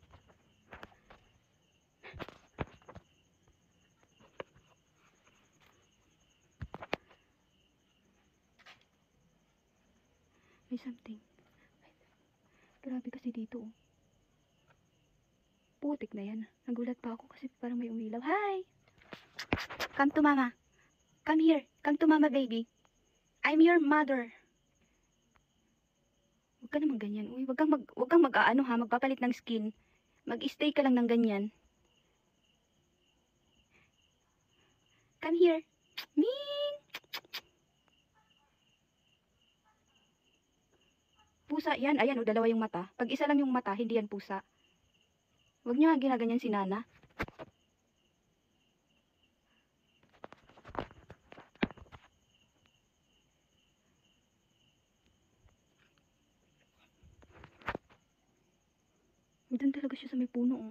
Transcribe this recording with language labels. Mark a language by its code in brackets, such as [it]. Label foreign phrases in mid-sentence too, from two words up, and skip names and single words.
[tl] May something. Grabe kasi dito oh. Putik na yan. Nagulat pa ako kasi parang may umilaw. Hi! [en] Come to mama. Come here. Come to mama, baby. I'm your mother. [tl] Huwag ka naman ganyan. Uy, wag kang mag-aano ha, magpapalit ng skin. Mag-stay ka lang ng ganyan. [en] Come here. [tl] Ming! Pusa yan. Ayan o, dalawa yung mata. Pag isa lang yung mata, hindi yan pusa. Huwag nyo nga ginaganyan si Nana. Doon talaga siya sa may puno oh.